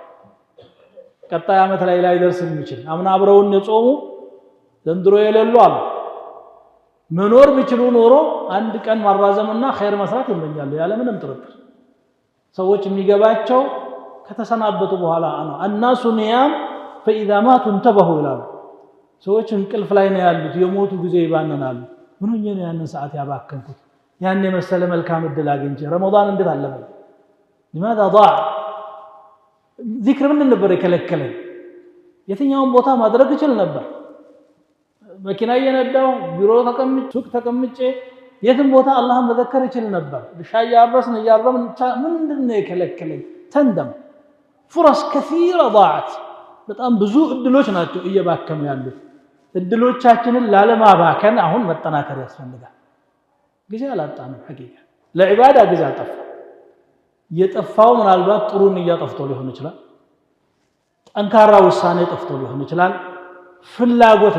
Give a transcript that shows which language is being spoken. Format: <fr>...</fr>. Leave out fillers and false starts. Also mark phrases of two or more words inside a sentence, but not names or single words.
<am>ቀጣይ ዓመት ላይ ላይደርስ የሚችል አምና አብረውን የጾሙ ዘንድሮ የሌሉ አሉ። መኖር ቢችሉ ኖሮ አንድ ቀን ማራዘምና ኸይር መስራት ይመኛሉ ያለ ምንም ጥርጥር። ሰዎች የሚገባቸው ከተሰናበቱ በኋላ ነው።</am> <ar>الناس نيام فاذا ماتوا انتبهوا</ar> <am>ይላሉ። ሰዎች እንቅልፍ ላይ ነው ያሉት፣ የሞቱ ጊዜ ይባንናሉ። ምን ሆኜ ነው ያንን ሰዓት ያባከንኩት? ያን የመሰለ መልካም እድል አግኝቼ ረመዳን እንዴት አለፈ?</am> <ar>لماذا ضاع?</ar> <am>ዚክር ምን ነበር የከለከለኝ? የትኛውን ቦታ ማድረግ ይችል ነበር። መኪና እየነዳው ቢሮ ተቀምጬ ሱቅ ተቀምጬ የትም ቦታ አላህን መዘከር ይችል ነበር። ሻይ ያረስን እያረምን ምንድነው የከለከለኝ? ተንደም</am> <ar>فرص كثيرة ضاعت።</ar> <am>በጣም ብዙ እድሎች ናቸው እየባከኑ ያሉት። እድሎቻችንን ላለማባከን አሁን መጠናከር ያስፈልጋል። ጊዜ አላጣንም። ሐቂቃ ለዒባዳ ጊዜ አልጠፋ። የጠፋው ምናልባት ጥሩ ንያ ጠፍቶ ሊሆን ይችላል፣ ጠንካራ ውሳኔ ጠፍቶ ሊሆን ይችላል፣ ፍላጎት</am>